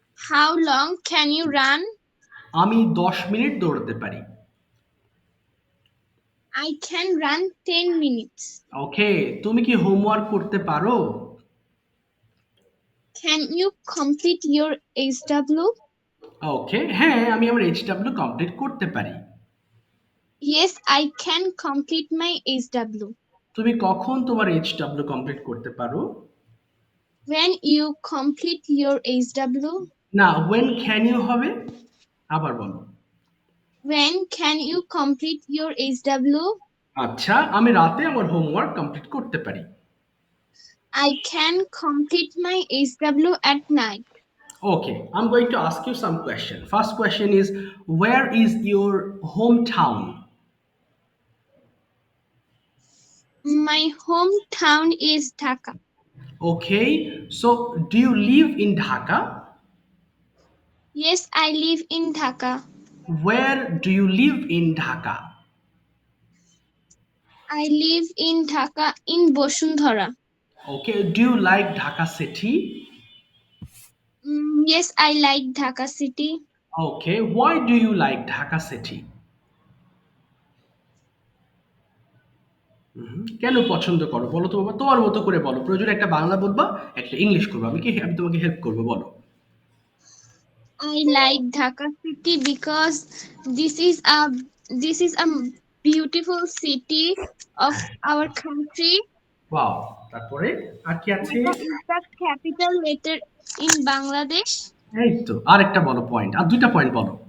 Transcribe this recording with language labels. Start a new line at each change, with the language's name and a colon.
English: How long can you run?
Bangla: আমি 10 minute দৌড়াতে পারি।
English: I can run 10 minutes.
Bangla: ওকে, তুমি কি হোমওয়ার্ক করতে পারো?
English: Can you complete your HW?
Bangla: ওকে, হ্যাঁ, আমি আমার HW কমপ্লিট করতে পারি।
English: Yes, I can complete my HW.
Bangla: তুমি কখন তোমার HW কমপ্লিট করতে পারো?
English: When you complete your HW?
Bangla: না,
English: when can you
Bangla: হবে? আবার বলো।
English: When can you complete your HW?
Bangla: আচ্ছা, আমি রাতে আমার হোমওয়ার্ক কমপ্লিট করতে পারি।
English: I can complete my HW at night. Okay, I'm going to ask you some question. First question is, where is your hometown? My hometown is Dhaka. Okay, so do you live in Dhaka? Yes, I live in Dhaka. Where do you live in Dhaka? I live in Dhaka in Bosundhara. Okay, do you like Dhaka city? Yes, I like Dhaka city. Okay, why do you like Dhaka city?
Bangla: কেন পছন্দ করো বলো তো বাবা, তোমার মতো করে বলো, প্রয়োজনে একটা বাংলা বলবা, একটা ইংলিশ করবো, আমি তোমাকে হেল্প করবো, বলো।
English: I like Dhaka city because this is a beautiful city of our country.
Bangla: Wow, তারপরে আর কি আছে?
English: Dhaka is the capital letter in Bangladesh.
Bangla: এই তো আরেকটা বলো পয়েন্ট, আর দুইটা পয়েন্ট বলো।